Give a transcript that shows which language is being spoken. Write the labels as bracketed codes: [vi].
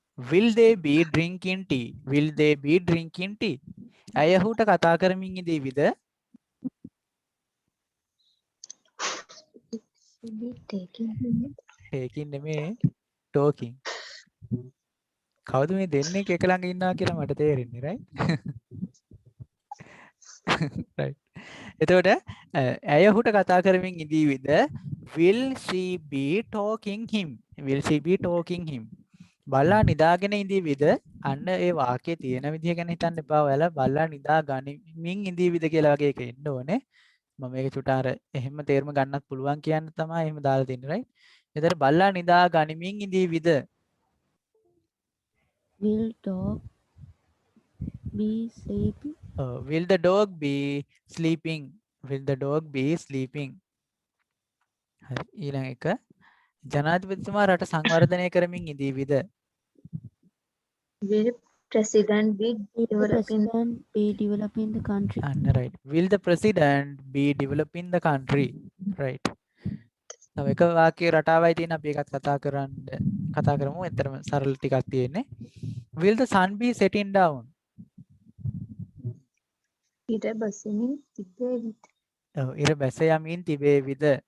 [en] will they be drinking tea? will they be drinking tea? [si] ඇය ඔහුට කතා කරමින් ඉදීවිද? [en] Will be taking taking [si] නෙමෙයි [en] talking. [si] කවුද මේ දෙන්නේ එක ළඟ ඉන්නවා කියලා මට තේරෙන්නේ right right එතකොට ඇය ඔහුට කතා කරමින් ඉදීවිද? [en] will she be talking him? will she be talking him? [si] බල්ලා නිදාගෙන ඉදීවිද? අන්න ඒ වාක්‍යයේ තියෙන විදිහ ගැන හිතන්න එපා. ඔයාලා බල්ලා නිදා ගනිමින් ඉදීවිද කියලා වගේ එක එන්න ඕනේ. මම මේක චුට්ට අර එහෙම තේරුම ගන්නත් පුළුවන් කියන්න තමයි එහෙම දාලා තින්නේ right. එතන බල්ලා නිදා ගනිමින් ඉදීවිද? [en] will dog be sleeping? Will the dog be sleeping? will the dog be sleeping? [si] හරි ඊළඟ එක ජනාධිපතිතුමා රට සංවර්ධනය කරමින් ඉදීවිද? [en] will president be Will the developing president be developing the country? and right. Will the president be developing the country? Right. [si] තව එක වාක්‍ය රටාවයි තියෙන අපි ඒකත් කතා කරමු. එතරම් සරල ටිකක් තියෙන්නේ. [en] Will the sun be setting down? [si] ඉර බසිමින් තිබේවිද? ඔව් ඉර බැස යමින් තිබේවිද?